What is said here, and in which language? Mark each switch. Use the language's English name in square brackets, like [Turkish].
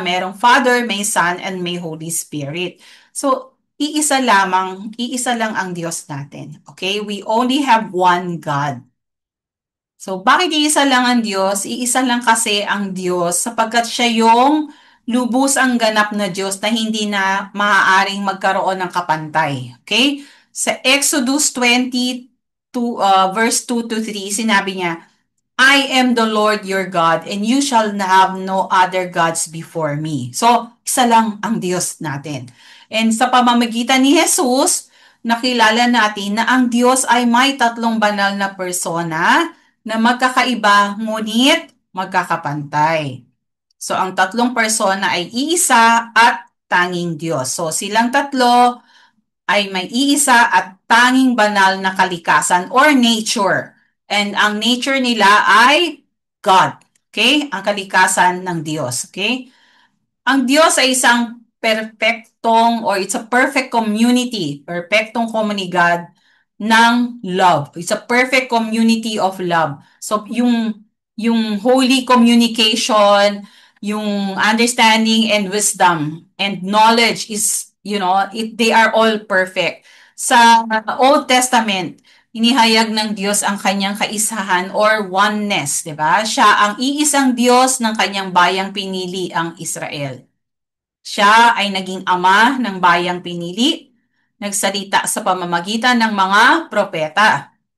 [Filipino] Merong Father, may Son, and may Holy Spirit. So, iisa lang ang Diyos natin. Okay? [English] We only have one God. So, [Filipino] bakit iisa lang ang Diyos? Iisa lang kasi ang Diyos sapagkat siya yung lubos ang ganap na Diyos na hindi na maaaring magkaroon ng kapantay. [English] Okay? Sa Exodus 22, verse 2 to 3, [Filipino] sinabi niya, [English] I am the Lord your God, and you shall have no other gods before me. [Filipino] So, isa lang ang Diyos natin. And sa pamamagitan ni Jesus, nakilala natin na ang Diyos ay may tatlong banal na persona na magkakaiba ngunit magkakapantay. So, ang tatlong persona ay iisa at tanging Diyos. So, silang tatlo ay may iisa at tanging banal na kalikasan or nature. And ang nature nila ay God. Okay? Ang kalikasan ng Diyos. Okay? Ang Diyos ay isang perfectong or [English] it's a perfect community, [Filipino] perfectong komunidad ng love. [English] It's a perfect community of love. So yung holy communication, yung understanding and wisdom and knowledge is, they are all perfect. [Filipino] Sa Old Testament, inihayag ng Diyos ang kanyang kaisahan or oneness, 'di ba? Siya ang iisang Diyos ng kanyang bayang pinili, ang Israel. Siya ay naging ama ng bayang pinili, nagsalita sa pamamagitan ng mga propeta.